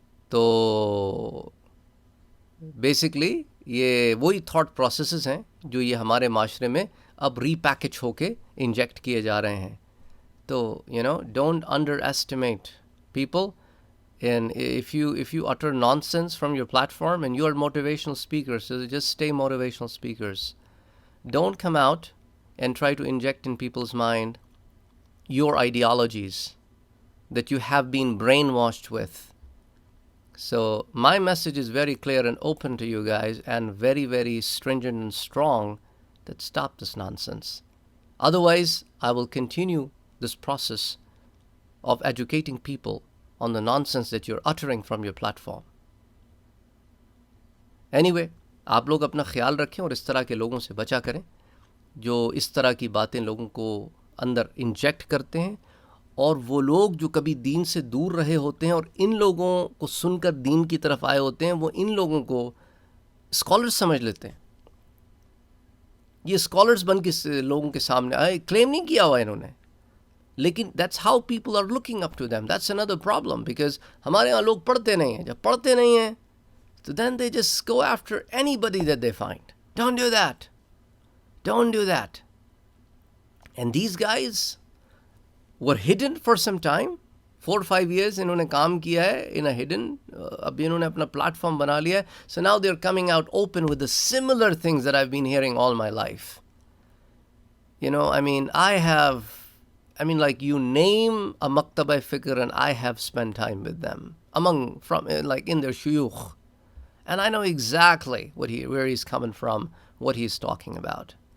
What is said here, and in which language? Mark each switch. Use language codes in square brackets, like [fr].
[ur] تو بیسکلی یہ وہی تھاٹ پروسیسز ہیں جو یہ ہمارے معاشرے میں اب ری پیکج ہو کے انجیکٹ کیے جا رہے ہیں. [en] تو don't underestimate people. And if you utter nonsense from your platform and you are motivational speakers, so just stay motivational speakers. Don't come out and try to inject in people's mind your ideologies that you have been brainwashed with. So my message is very clear and open to you guys, and very, very stringent and strong, that stop this nonsense. Otherwise, I will continue this process of educating people on the nonsense that you're uttering from your platform. [ur] Anyway, آپ لوگ اپنا خیال رکھیں اور اس طرح کے لوگوں سے بچا کریں جو اس طرح کی باتیں لوگوں کو اندر انجیکٹ کرتے ہیں، اور وہ لوگ جو کبھی دین سے دور رہے ہوتے ہیں اور ان لوگوں کو سن کر دین کی طرف آئے ہوتے ہیں، وہ ان لوگوں کو اسکالرز سمجھ لیتے ہیں. یہ اسکالرز بن کے لوگوں کے سامنے آئے، کلیم نہیں کیا ہوا انہوں نے، لیکن [en] That's how people are looking up to them. That's another problem, because [ur] ہمارے یہاں لوگ پڑھتے نہیں ہیں. جب پڑھتے نہیں ہیں تو [en] then they just go after anybody that they find. Don't do that. Don't do that. And these guys were hidden for some time. 4 or 5 years [ur] انہوں نے کام کیا ہے [en] in a hidden. [ur] ابھی انہوں نے اپنا پلیٹ فارم بنا لیا ہے. [en] So now they're coming out open with the similar things that I've been hearing all my life. You know, I mean, like, you name a Maktab-e Fikr and I have spent time with them. Like in their shuyukh. And I know exactly where he's coming from, what he's talking about.